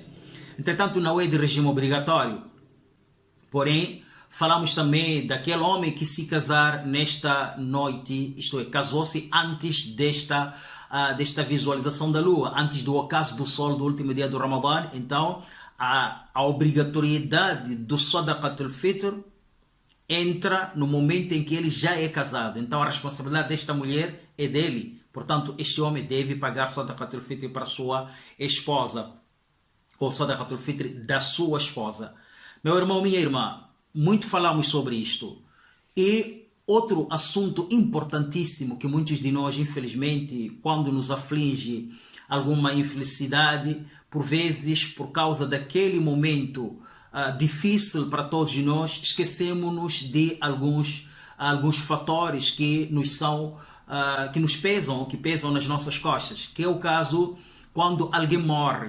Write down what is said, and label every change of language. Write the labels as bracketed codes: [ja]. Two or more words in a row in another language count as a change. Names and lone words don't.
[pt] Entretanto, não é de regime obrigatório. Porém, falamos também daquele homem que se casar nesta noite, isto é, casou-se antes desta visualização da lua, antes do ocaso do sol do último dia do Ramadã. Então, a obrigatoriedade do Sadaqat al-Fitr entra no momento em que ele já é casado. Então, a responsabilidade desta mulher é dele. Portanto, este homem deve pagar Sadaqat al-Fitr para sua esposa, ou Sadaqat al-Fitr da sua esposa. Meu irmão, minha irmã, muito falamos sobre isto. E outro assunto importantíssimo que muitos de nós, infelizmente, quando nos aflige alguma infelicidade, por vezes, por causa daquele momento difícil para todos nós, esquecemos-nos de alguns fatores que nos pesam, que pesam nas nossas costas, que é o caso quando alguém morre.